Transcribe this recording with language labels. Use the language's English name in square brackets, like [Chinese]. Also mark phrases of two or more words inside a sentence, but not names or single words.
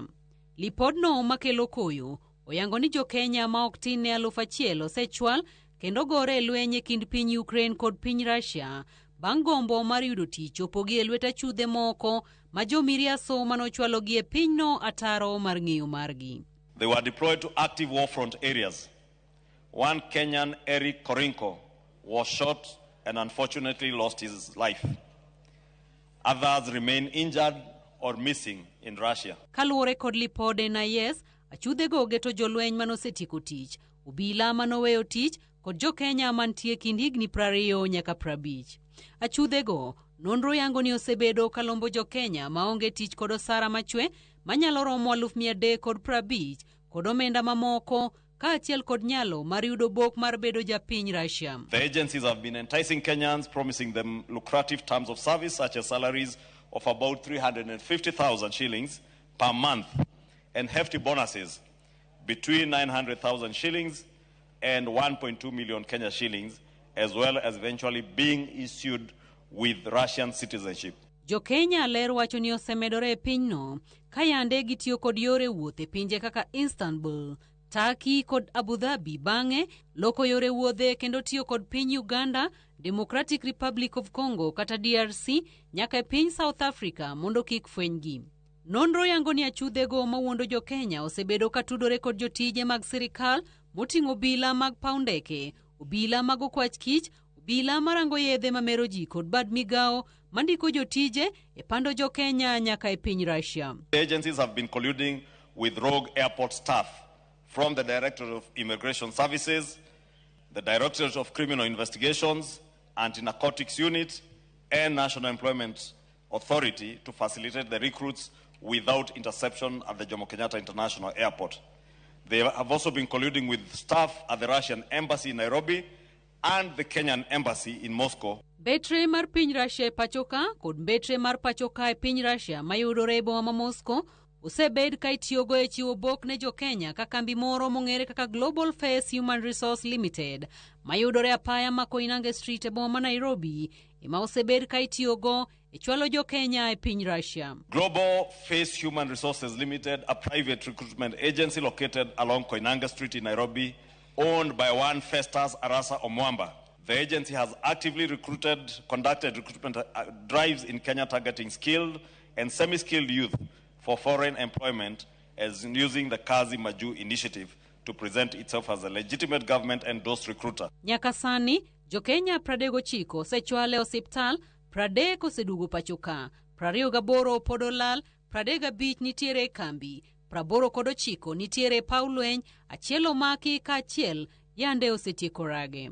[Luo (Kenya and Tanzania)] Lipodno makelo koyo oyango ni jo-Kenya ma ok tin ne 1,000 osechwal kendo gore e lweny e kind piny Ukraine kod piny Russia bang' gombo mar yudo tich opogi e lwet achudhe moko ma jo-miriaso manochwalogi e pinyno ataro mar ng'eyo margi. [English] They were deployed to active war front areas. One Kenyan, Eric Korinko, was shot and unfortunately lost his life. Others remain injured or missing in Russia. [Luo (Kenya and Tanzania)] Kaluwore kod lipode NIS, achudhego geto jolweny manosetieko tich, obila manoweyo tich kod jo-Kenya mantie kind higni 20 nyaka 50. Achudhego nonro yango ni osebedo kalombo jo-Kenya maonge tich kod osara machwe manyalo romo 350 kod omenda mamoko kaachiel kod nyalo mar yudo bok mar bedo japiny Russia. [English] The agencies have been enticing Kenyans, promising them lucrative terms of service such as salaries of about 350,000 shillings per month and hefty bonuses between 900,000 shillings and 1.2 million Kenya shillings, as well as eventually being issued with Russian citizenship. [Luo (Kenya and Tanzania)] Jo-Kenya ler wacho ni osemedore e pinyno ka yande gitiyo kod yore wuoth e pinje kaka Istanbul, Turkey kod Abu Dhabi bang'e loko yore wuodhe kendo tiyo kod piny Uganda, Democratic Republic of Congo kata DRC nyaka e piny South Africa mondo kik fwenygi. Nonro yango ni achudhego mawuondo jo-Kenya osebedo katudore kod jotije mag sirikal moting'o obila mag paw ndeke, obila mag okwach kich, obila marango yedhe mamero ji kod bad migao mandiko jotije e pando jo-Kenya nyaka e piny Russia. [English] The agencies have been colluding with rogue airport staff from the Directorate of Immigration Services, the Directorate of Criminal Investigations, Anti-Narcotics Unit, and National Employment Authority to facilitate the recruits without interception at the Jomo Kenyatta International Airport. They have also been colluding with staff at the Russian Embassy in Nairobi and the Kenyan Embassy in Moscow. [Luo (Kenya and Tanzania)] Betre mar piny Russia e pachoka kod betre mar pachoka e piny Russia mayudore e boma ma Moscow osebed ka itiyogo e chiwo bok ne jo-Kenya ka kambi moro mong'ere kaka Global Face Human Resource Limited mayudore apaya ma Koinange Street e boma ma Nairobi ema osebed ka itiyogo e chwalo jo-Kenya e piny Russia. [English] Global Face Human Resources Limited, a private recruitment agency located along Koinange Street in Nairobi, owned by one Festus Arasa Omwamba. The agency has actively conducted recruitment drives in Kenya targeting skilled and semi-skilled youth for foreign employment as using the Kazi Maju initiative to present itself as a legitimate government-endorsed recruiter. [Luo (Kenya and Tanzania)] Nyaka sani, jo-Kenya 39 osechwale osiptal, 30 osedugo pachoka, 28 pod olal, 35 nitiere e kambi, 89 nitiere e paw lweny, achiel omaki ka achiel yande osetieko rage.